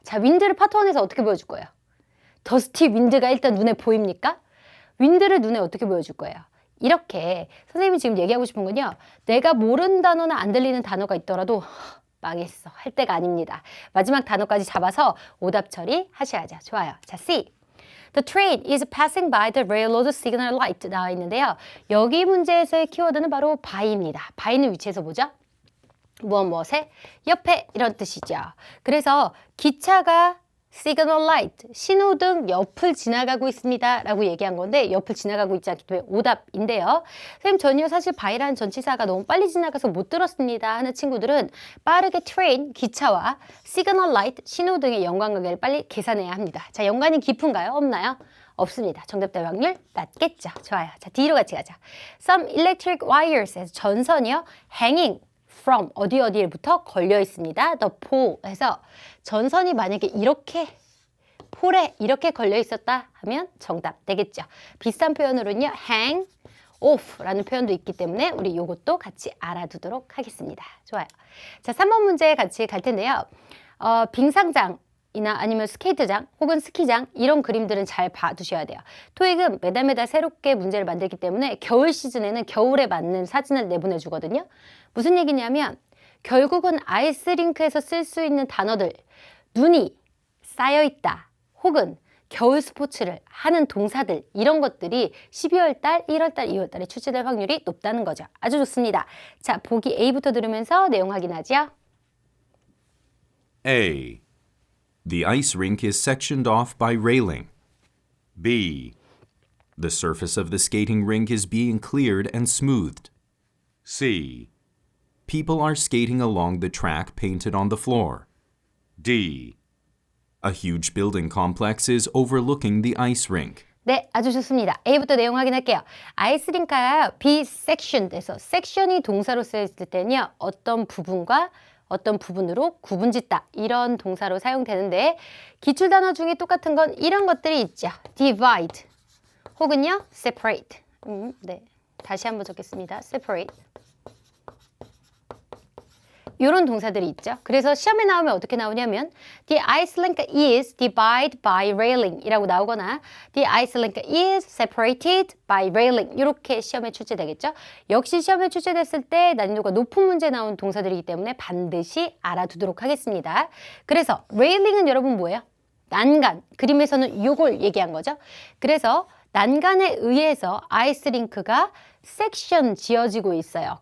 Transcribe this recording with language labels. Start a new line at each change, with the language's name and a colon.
Korean: 자, 윈드를 파트 1에서 어떻게 보여줄 거예요? 더스티 윈드가 일단 눈에 보입니까? 윈드를 눈에 어떻게 보여줄 거예요? 이렇게 선생님이 지금 얘기하고 싶은 건요. 내가 모르는 단어나 안 들리는 단어가 있더라도 망했어 할 때가 아닙니다. 마지막 단어까지 잡아서 오답 처리 하셔야죠. 좋아요. 자, C.
English: The train is passing by the railroad signal light
Korean: 나와 있는데요. 여기 문제에서의 키워드는 바로 by입니다. by는 위치에서 뭐죠? 무엇무엇의 옆에 이런 뜻이죠. 그래서 기차가 signal light, 신호등 옆을 지나가고 있습니다 라고 얘기한 건데 옆을 지나가고 있지 않기 때문에 오답인데요. 선생님 전혀 사실 by라는 전치사가 너무 빨리 지나가서 못 들었습니다 하는 친구들은 빠르게 train, 기차와 signal light, 신호등의 연관관계를 빨리 계산해야 합니다. 자, 연관이 깊은가요? 없나요? 없습니다. 정답 될 확률 낮겠죠. 좋아요. 자, D로 같이 가자.
English: Some electric wires에서
Korean: 전선이요.
English: hanging from
Korean: 어디부터 걸려 있습니다. The pole 해서 전선이 만약에 이렇게 폴에 이렇게 걸려 있었다 하면 정답 되겠죠. 비슷한 표현으로는요. hang off라는 표현도 있기 때문에 우리 요것도 같이 알아두도록 하겠습니다. 좋아요. 자, 3번 문제 같이 갈 텐데요. 빙상장 이나 아니면 스케이트장 혹은 스키장 이런 그림들은 잘 봐두셔야 돼요. 토익은 매달 새롭게 문제를 만들기 때문에 겨울 시즌에는 겨울에 맞는 사진을 내보내주거든요. 무슨 얘기냐면 결국은 아이스링크에서 쓸 수 있는 단어들 눈이 쌓여있다 혹은 겨울 스포츠를 하는 동사들 이런 것들이 12월달, 1월달, 2월달에 출제될 확률이 높다는 거죠. 아주 좋습니다. 자, 보기 A부터 들으면서 내용 확인하죠.
English: A. The ice rink is sectioned off by railing. B. The surface of the skating rink is being cleared and smoothed. C. People are skating along the track painted on the floor. D. A huge building complex is overlooking the ice rink.
Korean: 네, 아주 좋습니다. A부터 내용 확인할게요. 아이스링크가 be sectioned에서 section이 동사로 쓰였을 때는요. 어떤 부분과 어떤 부분으로 구분짓다 이런 동사로 사용되는데 기출단어 중에 똑같은 건 이런 것들이 있죠.
English: divide
Korean: 혹은요
English: separate.
Korean: 네, 다시 한번 적겠습니다.
English: separate.
Korean: 이런 동사들이 있죠. 그래서 시험에 나오면 어떻게 나오냐면
English: The ice rink is divided by railing
Korean: 이라고 나오거나
English: The ice rink is separated by railing
Korean: 이렇게 시험에 출제되겠죠. 역시 시험에 출제됐을 때 난이도가 높은 문제 나온 동사들이기 때문에 반드시 알아두도록 하겠습니다. 그래서 railing은 여러분 뭐예요? 난간. 그림에서는 요걸 얘기한 거죠. 그래서 난간에 의해서 아이스링크가 섹션 지어지고 있어요.